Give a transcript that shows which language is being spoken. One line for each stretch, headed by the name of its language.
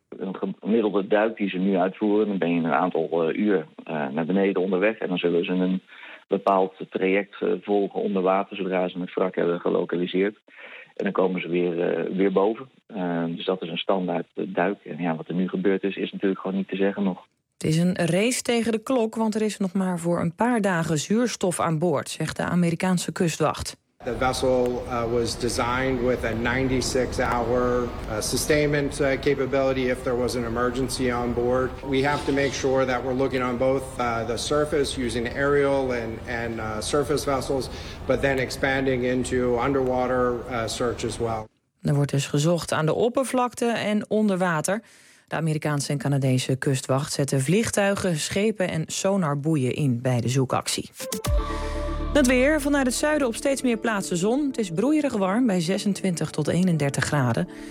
Dutch: Een gemiddelde duik die ze nu uitvoeren, dan ben je een aantal uur naar beneden onderweg en dan zullen ze een bepaald traject volgen onder water zodra ze het wrak hebben gelokaliseerd. En dan komen ze weer boven. Dus dat is een standaard duik. En ja, wat er nu gebeurd is natuurlijk gewoon niet te zeggen nog. Het is een race tegen de klok, want er is nog maar voor een paar dagen zuurstof aan boord, zegt de Amerikaanse kustwacht.
English: The vessel was designed with a 96-hour sustainment capability if there was an emergency on board. We have to make sure that we're looking on both the surface using aerial and surface vessels, but then expanding into underwater search as well.
Dutch: Er wordt dus gezocht aan de oppervlakte en onder water. De Amerikaanse en Canadese kustwacht zetten vliegtuigen, schepen en sonarboeien in bij de zoekactie. Het weer, vanuit het zuiden op steeds meer plaatsen zon. Het is broeierig warm bij 26 tot 31 graden.